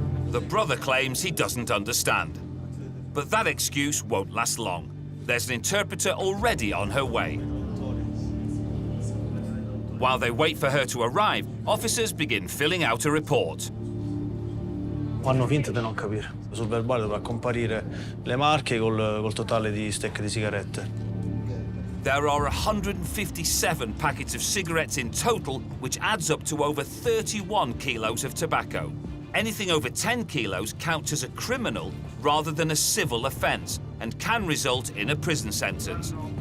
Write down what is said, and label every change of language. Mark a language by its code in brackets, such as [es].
[en] The brother claims he doesn't understand. But that excuse won't last long. There's an interpreter already on her way. While they wait for her to arrive, officers begin filling out a report. [it] Fanno finta di non capire. Sul verbale dovrà comparire le marche col totale di stecche di sigarette. [en] There are 157 packets of cigarettes in total, which adds up to over 31 kilos of tobacco. Anything over 10 kilos counts as a criminal rather than a civil offence and can result in a prison sentence.